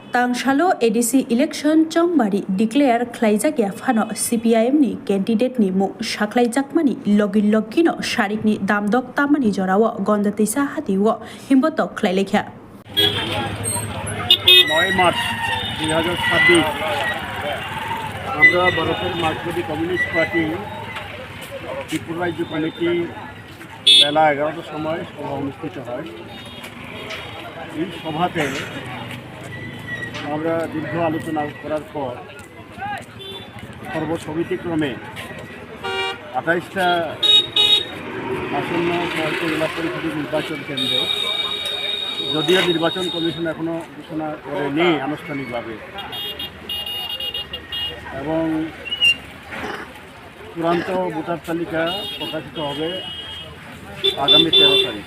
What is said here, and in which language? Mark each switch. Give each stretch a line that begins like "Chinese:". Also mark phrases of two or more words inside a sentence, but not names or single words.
Kok Borok: तांगशालो एडीसी इलेक्शन चंबारी डिक्लेयर ख्लाइजाकिया फानो CPIM नि कैंडिडेट नि मु साख्लाइजाकमानि लगिन लगिनो शारिकनि दामदक तामानि जराव गन्धतैसा हातिव हिम्बत ख्लाइलेख्या
Bangla: 9 মার্চ 2026 আমরা ভারতের মার্কসবাদী কমিউনিস্ট পার্টি ত্রিপুরা রাজ্য কমিটি বেলা 11টার সময় সভা অনুষ্ঠিত হয়। এই সভাতে আমরা দীর্ঘ আলোচনা করার পর সর্বসম্মতিক্রমে 28টা আসন্ন জেলা পরিষদের নির্বাচন কেন্দ্রে, যদিও নির্বাচন কমিশন এখনও ঘোষণা করেনি আনুষ্ঠানিকভাবে, এবং চূড়ান্ত ভোটার তালিকা প্রকাশিত হবে আগামী 13 তারিখ।